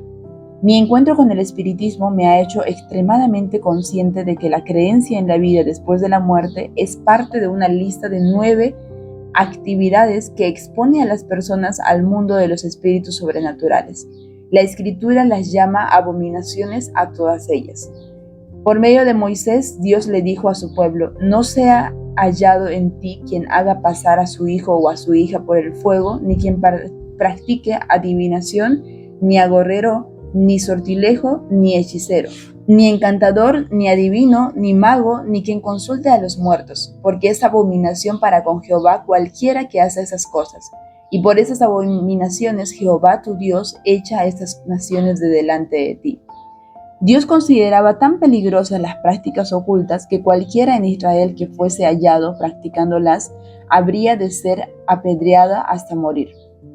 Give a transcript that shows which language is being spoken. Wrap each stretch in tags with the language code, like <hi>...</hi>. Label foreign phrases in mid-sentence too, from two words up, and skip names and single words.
<es>Mi encuentro con el espiritismo me ha hecho extremadamente consciente de que la creencia en la vida después de la muerte es parte de una lista de 9 actividades que expone a las personas al mundo de los espíritus sobrenaturales. La Escritura las llama abominaciones a todas ellas. Por medio de Moisés, Dios le dijo a su pueblo: no sea hallado en ti quien haga pasar a su hijo o a su hija por el fuego, ni quien practique adivinación, ni agorero, ni sortilejo, ni hechicero, ni encantador, ni adivino, ni mago, ni quien consulte a los muertos, porque es abominación para con Jehová cualquiera que hace esas cosas. Y por esas abominaciones Jehová tu Dios echa a estas naciones de delante de ti. Dios consideraba tan peligrosas las prácticas ocultas que cualquiera en Israel que fuese hallado practicándolas habría de ser apedreada hasta morir.</es>